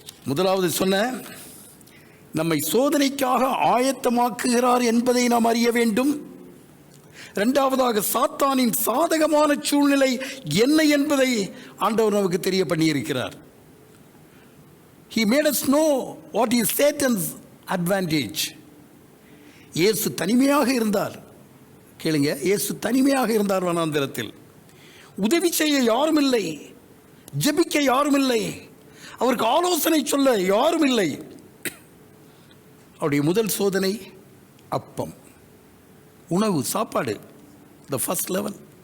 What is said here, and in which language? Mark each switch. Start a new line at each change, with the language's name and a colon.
Tamil: முதலாவது சொன்ன, நம்மை சோதனைக்காக ஆயத்தமாக்குகிறார் என்பதை நாம் அறிய வேண்டும். இரண்டாவதாக, சாத்தானின் சாதகமான சூழ்நிலை என்ன என்பதை ஆண்டவர் நமக்கு தெரிய பண்ணியிருக்கிறார்.
English: He made us know what is Satan's advantage.
Tamil: இயேசு தனிமையாக இருந்தார். கேளுங்க, இயேசு தனிமையாக இருந்தார் வனாந்திரத்தில். உதவி செய்ய யாரும் இல்லை, ஜெபிக்க யாரும் இல்லை, அவருக்கு ஆலோசனை சொல்ல யாரும் இல்லை. அவருடைய முதல் சோதனை அப்பம், உணவு, சாப்பாடு.
English: The first level.